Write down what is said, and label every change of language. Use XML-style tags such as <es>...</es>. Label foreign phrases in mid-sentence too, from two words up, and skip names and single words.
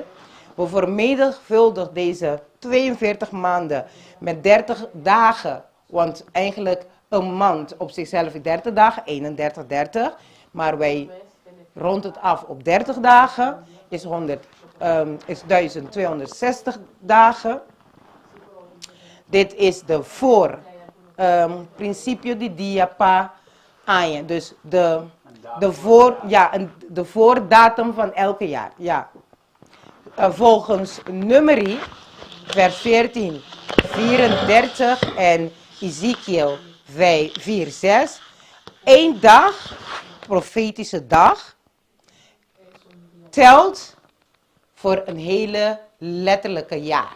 <nl>We vermenigvuldigen deze 42 maanden met 30 dagen. Want eigenlijk een maand op zichzelf is 30 dagen, 31, 30. Maar wij ronden het af op 30 dagen, is 1260 dagen. Dit is de</nl> <pap>principio di dia pa año.</pap> <nl>Dus de voordatum van elke jaar. Ja. Volgens Numeri, vers 14, 34 en Ezekiel 4, 6. 1 dag, profetische dag, telt voor een hele letterlijke jaar.</nl>